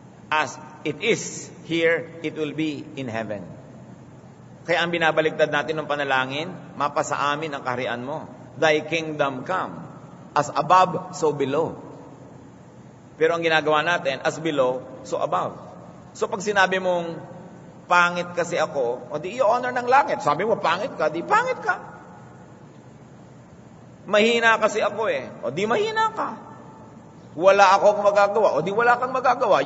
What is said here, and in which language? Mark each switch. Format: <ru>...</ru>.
<en>As it is here, it will be in heaven.</en> <tl>Kaya ang binabaligtad natin ng panalangin, mapasa amin ang kaharian mo.</tl> <en>Thy kingdom come, as above, so below.</en> <tl>Pero ang ginagawa natin,</tl> <en>as below, so above.</en> <tl>So pag sinabi mong, pangit kasi ako, o di i-honor ng langit. Sabi mo, pangit ka, di pangit ka. Mahina kasi ako o di mahina ka. Wala akong magagawa, o di wala kang magagawa.</tl>